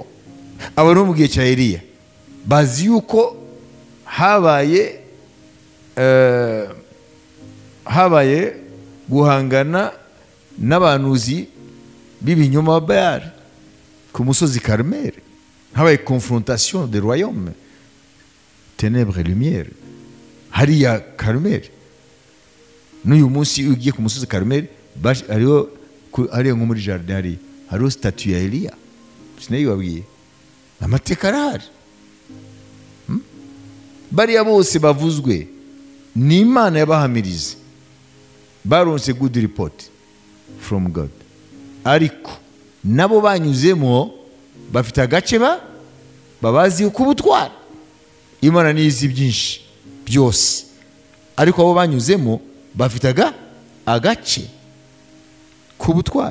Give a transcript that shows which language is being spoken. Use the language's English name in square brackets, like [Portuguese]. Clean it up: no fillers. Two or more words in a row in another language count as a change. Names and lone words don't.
[Kinyarwanda] Abantu bo mu gihe cya Eliya bazi yuko habaye guhangana n'abanuzi b'ibinyoma Bayali ku musozi Karumeli, habaye [French] confrontation de royaume, ténèbres et lumière, [Kinyarwanda] hariya Karumeli. N'uyu munsi ugiye ku musozi Karumeli hariho nko muri jardin hariho statue ya Eliya. Sinayibabwiye, amateka arahari. Bariya bose bavuzwe ni Imana yabahamirize, baronse [English] good report from God, [Kinyarwanda] ariko nabo banyuzemo bafite agace babazi ko ubutwari. Imana nizi byinshi byose, ariko abo banyuzemo bafite agace k'ubutwari.